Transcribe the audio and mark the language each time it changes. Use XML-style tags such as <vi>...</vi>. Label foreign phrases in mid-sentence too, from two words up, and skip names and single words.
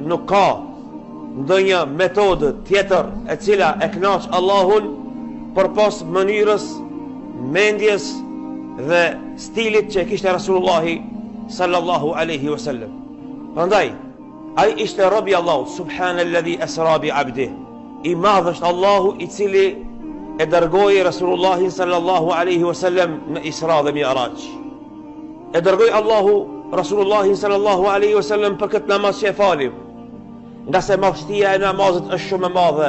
<sq>Nuk ka ndonjë metodë tjetër e cila e kënaq Allahun përpas mënyrës, mendjes dhe stilit që kishte Rasulullahi</sq> <ar>صلى الله عليه وسلم.</ar> <sq>Prandaj ai ishte robi Allahut,</sq> <ar>سبحان الذي أسرى بعبده.</ar> <sq>I madh është Allahu i cili e dërgoi Rasulullahin</sq> <ar>صلى الله عليه وسلم</ar> <sq>në Isra dhe Mi'raj. E dërgoi Allahu Rasulullahin</sq> <ar>صلى الله عليه وسلم</ar> <sq>për këtë namaz që e falim, nga se madhështia e namazit është shumë e madhe.</sq>